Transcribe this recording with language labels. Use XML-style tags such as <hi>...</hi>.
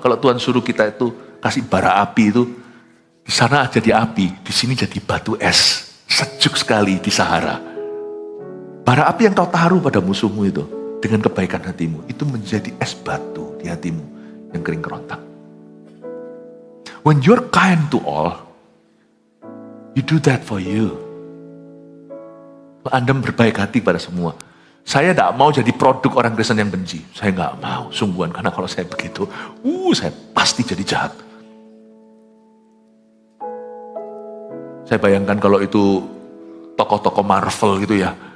<id>Kalau Tuhan suruh kita itu kasih bara api itu, di sana jadi api, di sini jadi batu es. Sejuk sekali di Sahara. Bara api yang kau taruh pada musuhmu itu, dengan kebaikan hatimu, itu menjadi es batu di hatimu yang kering kerontang.</id> <en>When you're kind to all, you do that for you.</en> <id>Anda berbaik hati pada semua. Saya tidak mau jadi produk orang Kristen yang benci. Saya nggak mau, sungguhan. Karena kalau saya begitu, saya pasti jadi jahat. Saya bayangkan kalau itu tokoh-tokoh Marvel gitu ya.</id>